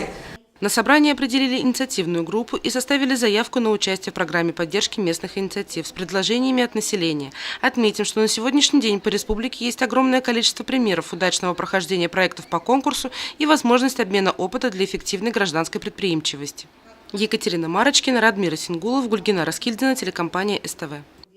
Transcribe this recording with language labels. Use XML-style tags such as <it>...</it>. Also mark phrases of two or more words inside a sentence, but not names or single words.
<ru>На собрании определили инициативную группу и составили заявку на участие в программе поддержки местных инициатив с предложениями от населения. Отметим, что на сегодняшний день по республике есть огромное количество примеров удачного прохождения проектов по конкурсу и возможность обмена опыта для эффективной гражданской предприимчивости. Екатерина Марочкина, Радмир Сингулов, Гульгина Раскильдина, телекомпания СТВ.</ru>